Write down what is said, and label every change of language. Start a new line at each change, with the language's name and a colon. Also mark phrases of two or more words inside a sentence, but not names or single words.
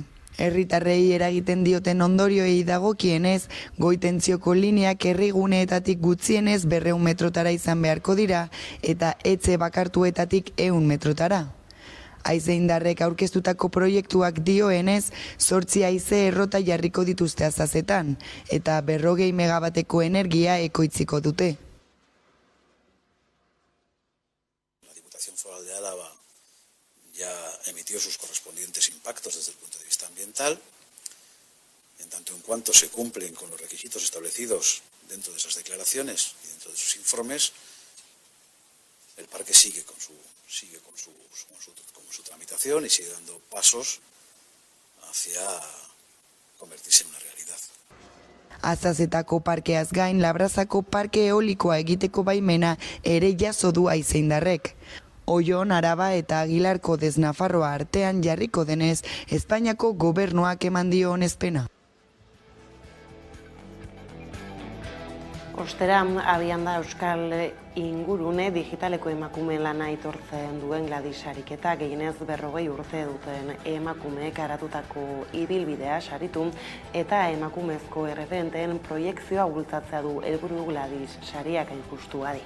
Basque: Herritarrei eragiten dioten ondorioei dagokienez, goi-tentzioko lineak herriguneetatik gutxienez 200 metrotara izan beharko dira eta etxe bakartuetatik 100 metrotara. Haize indarrek aurkeztutako proiektuak dioenez, 8 haize errota jarriko dituzte Azazetan, eta 40 megabateko energia ekoitziko dute.
Spanish: La Diputación Foral de Álava ya emitió sus correspondientes impactos desde el punto de vista ambiental, en tanto en cuanto se cumplen con los requisitos establecidos dentro de esas declaraciones y dentro de sus informes, el parque sigue con su tramitación y sigue dando pasos hacia convertirse en una realidad.
Basque: Azazetako parkeaz gain, Labrazako parke eolikoa egiteko baimena ere jaso du haize indarrek. Oion, Araba eta Agilarko dez Nafarroa artean jarriko denez, Espainiako gobernuak eman dio onespena. Ostera, abian da Euskal ingurune digitaleko emakume lana aitortzen duen Gladys ariketa, gehienez 40 urte duten emakumeek aratutako ibilbidea saritu eta emakumezko erreferenteen proiekzioa bultzatzea du helburu Gladys sariak hain justu adi.